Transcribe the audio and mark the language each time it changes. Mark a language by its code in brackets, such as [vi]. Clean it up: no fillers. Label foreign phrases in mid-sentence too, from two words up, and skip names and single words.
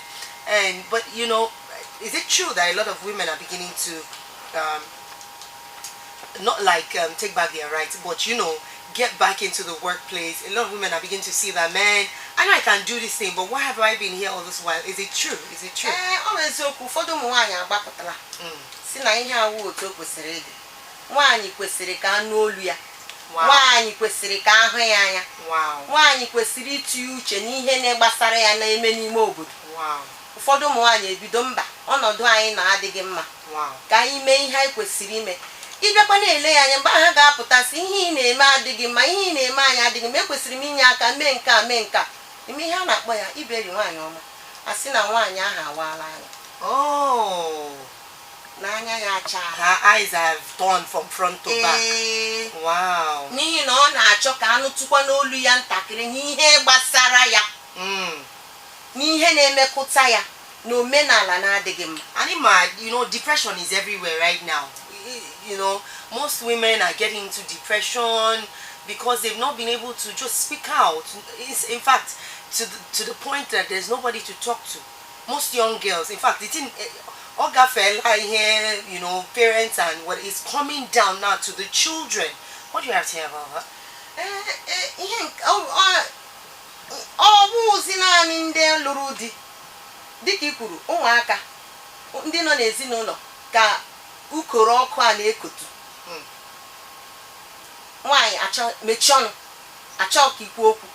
[en] But you know, is it true that a lot of women are beginning to not like take back their rights, but you know, get back into the workplace? A lot of women are beginning to see that, man, I know I can do this thing, but why have I been here all this while? Is it true? Is it true? [ig] Nwaanyị kwesịrị ka anụ olu ya. Nwaanyị kwesịrị ka ahụ ya anya. Nwaanyị kwesịrị ịtụ uche n'ihe na-gbasara ya na-eme n'ime obodo. Ụfọdụ ụmụ nwaanyị ebido mba ọnọdụ anyị na-adịghị mma. Ka anyị mee ihe anyị kwesịrị ime. Ịbịakwa na-ele ya anya mgbe ha ga-apụtasị ihe ị na-eme adịghị mma, ihe ị na-eme anyị adịghị mma, ekwesịrị m inye aka mee nke a mee nke a. Ime ihe a na-akpọ ya iberi nwaanyị ọma. Asị na nwaanyị ahụ awaala anya. Oh. [en] Her eyes have turned from front to back. Wow. [ig] N'ihi na ọ na-achọ ka anụtụkwa n'olu ya ntakịrị n'ihe gbasara ya. N'ihe na-emekụta ya n'omenala na-adịghị mma. [en] And you know, depression is everywhere right now. You know, most women are getting into depression because they've not been able to just speak out. In fact, to the point that there's nobody to talk to. Most young girls, in fact, Oga fella here, you know, parents and what is coming down now to the children. What do you have to say about that? [ig] Ndị lụrụ di dịka ikwuru ụmụaka ndị nọ n'ezinụlọ ka ukoro ọkụ a na-ekotu. Nwaanyị achọ mechie ọnụ, achọ ka ikwu okwu.